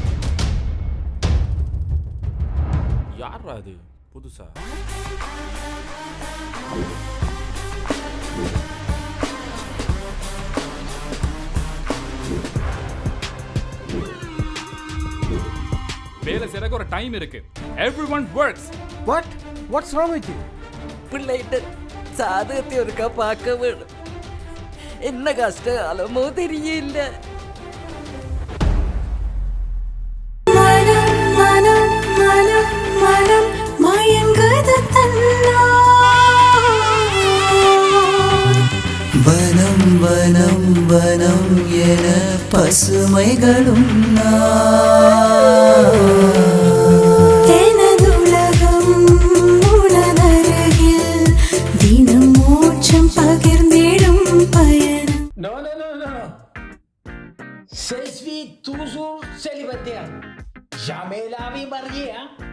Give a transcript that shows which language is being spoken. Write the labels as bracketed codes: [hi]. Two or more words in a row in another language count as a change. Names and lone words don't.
[ta] யார் அது புதுசா? வேலை செய்யறதுக்கு ஒரு டைம் இருக்கு. [en] Everyone works. What's wrong with you? [ta] பிள்ளைகிட்ட சாதகத்தை ஒருக்கா பார்க்க வேணும். என்ன கஷ்டம் அலமோ தெரியல. வனம் வனம் வனம் என பசுமைகளும் எனதுலகம் உனதருகில் தினம் மோட்சம் பகிர்ந்திடும் பயணம். [fr] Non, non, non, non. Je suis toujours célibataire. Jamais la vie mariée, hein?